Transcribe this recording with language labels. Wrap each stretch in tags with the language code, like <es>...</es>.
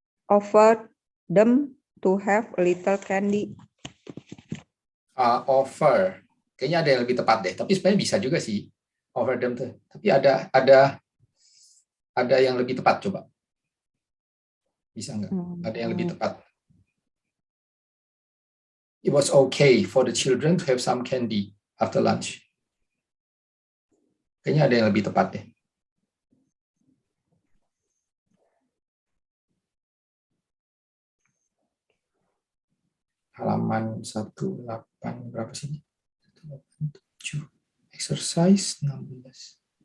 <en>offered them to have a little candy. Offer.</en> <id>Kayaknya ada yang lebih tepat deh. Tapi sebenarnya bisa juga sih.</id> <en>Offer them</en> <id>tuh. Tapi ada yang lebih tepat, coba. Bisa nggak? Ada yang lebih tepat.</id> <en>It was okay for the children to have some candy after lunch.</en> <id>Kayaknya ada yang lebih tepat deh. Halaman 18 berapa sih? 7 exercise 16.</id>